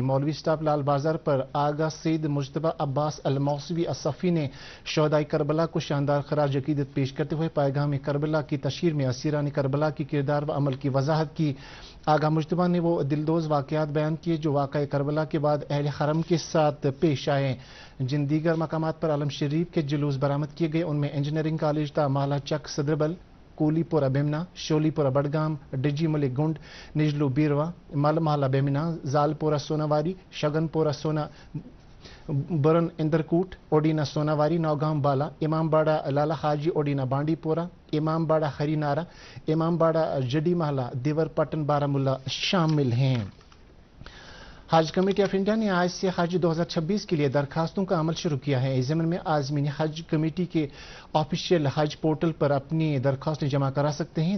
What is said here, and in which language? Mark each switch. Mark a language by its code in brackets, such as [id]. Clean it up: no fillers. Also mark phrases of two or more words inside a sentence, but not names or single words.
[ur] مولوی سٹاپ لال بازار پر آغا سید مجتبی عباس الموسوی الصفی نے شہدائے کربلا کو شاندار خراج عقیدت پیش کرتے ہوئے پیغام کربلا کی تشہیر میں اسیران کربلا کی کردار و عمل کی وضاحت کی۔ آغا مجتبی نے وہ دلدوز واقعات بیان کیے جو واقعہ کربلا کے بعد اہل حرم کے ساتھ پیش آئے۔ جن دیگر مقامات پر علم شریف کے جلوس برآمد کیے گئے ان میں انجینئرنگ کالج تا مالا چک صدربل، کولی پورہ بیمنا، شولی پورہ بڈگام، ڈجی ملک گنڈ، نجلو بیروا، مل محلہ بیمنا، زال پورہ سوناواری، شگن پورہ سونا برن اندرکوٹ، اوڈینا سوناواری، نوگام بالا، امام باڑہ لالا حاجی اوڈینا بانڈی پورہ، امام باڑہ ہری نارا، امام باڑہ جڈی محلہ، دیور پٹن بارامولہ شامل ہیں۔ حج کمیٹی آف انڈیا نے آج سے حج 2026 کے لیے درخواستوں کا عمل شروع کیا ہے۔ اس ضمن میں عازمین حج کمیٹی کے آفیشیل حج پورٹل پر اپنی درخواستیں جمع کرا سکتے ہیں۔